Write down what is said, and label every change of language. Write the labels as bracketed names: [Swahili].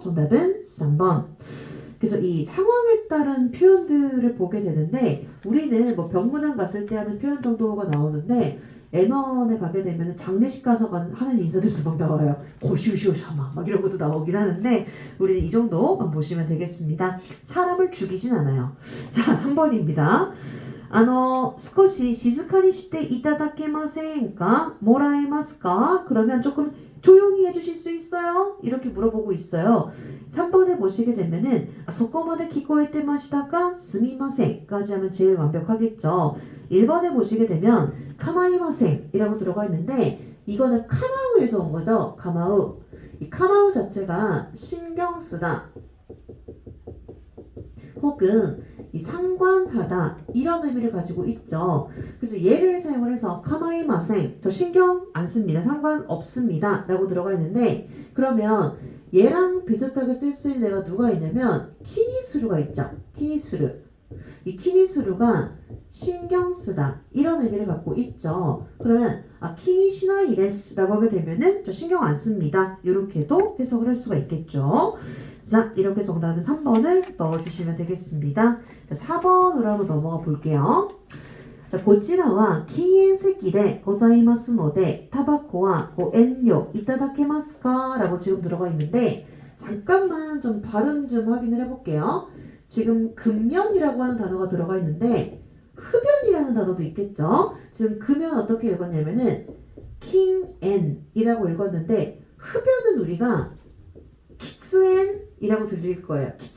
[Korean] 정답은 3번. 그래서 이 상황에 따른 표현들을 보게 되는데 우리는 뭐 병문안 갔을 때 하는 표현 정도가 나오는데 N원에 가게 되면 장례식 가서 하는 인사들도 막 나와요. [Japanese] 고시우시오 샤마 [Korean] 막 이런 것도 나오긴 하는데 우리는 이 정도만 보시면 되겠습니다. 사람을 죽이진 않아요. 자, 3번입니다. [Japanese] 少し静かにしていただけませんか? もらえますか? [Korean] 그러면 조금 조용히 해주실 수 있어요? 이렇게 물어보고 있어요. 3번에 보시게 되면은 [Japanese] そこまで聞こえてましたか? [Korean] すみません까지 하면 제일 완벽하겠죠. 1번에 보시게 되면 카마이마생 이라고 들어가 있는데 이거는 카마우에서 온 거죠. 카마우. 이 카마우 자체가 신경 쓰다 혹은 이 상관하다 이런 의미를 가지고 있죠. 그래서 얘를 사용을 해서 카마이마생 저 신경 안 씁니다. 상관없습니다. 라고 들어가 있는데 그러면 얘랑 비슷하게 쓸 수 있는 애가 누가 있냐면 키니스루가 있죠. 키니스루. 이 키니스루가 신경 쓰다 이런 의미를 갖고 있죠. 그러면 키니시나이데스라고 하게 되면은 저 신경 안 씁니다. 이렇게도 해석을 할 수가 있겠죠. 자, 이렇게 정답은 3번을 넣어주시면 되겠습니다. 자, 4번으로 한번 넘어가 볼게요. [Japanese] 자, こちらは禁煙席でございますのでタバコはご遠慮いただけますか? [Korean] 라고 지금 들어가 있는데 잠깐만 좀 발음 좀 확인을 해볼게요. 지금 금연이라고 하는 단어가 들어가 있는데 흡연이라는 단어도 있겠죠. 지금 금연 어떻게 읽었냐면은 킹앤이라고 읽었는데 흡연은 우리가 키츠앤이라고 들릴 거예요.